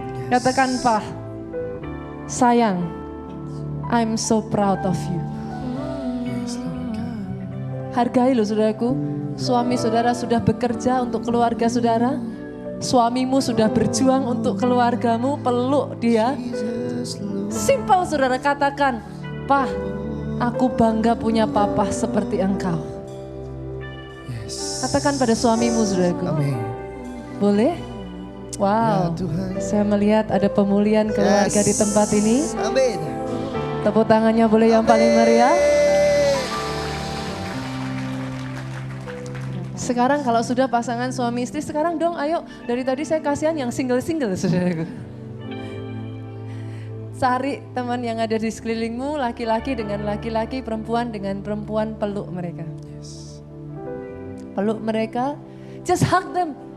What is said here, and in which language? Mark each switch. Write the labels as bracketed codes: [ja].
[id] Katakan, Pak, sayang, [en] I'm so proud of you. [id] Hargai loh saudaraku, suami saudara sudah bekerja untuk keluarga saudara. Suamimu sudah berjuang untuk keluargamu, peluk dia. Simple saudara, katakan, Pak, aku bangga punya papa seperti engkau. Katakan pada suamimu saudaraku. Amin. Boleh? Wow, Ya, Tuhan. saya melihat ada pemulihan keluarga di tempat ini. Amin. Tepuk tangannya boleh yang paling meriah. Sekarang kalau sudah pasangan suami istri, sekarang dong ayo, dari tadi saya kasihan yang single-single saudaraku. Cari teman yang ada di sekelilingmu, laki-laki dengan laki-laki, perempuan dengan perempuan, peluk mereka. Peluk mereka, [en] just hug them.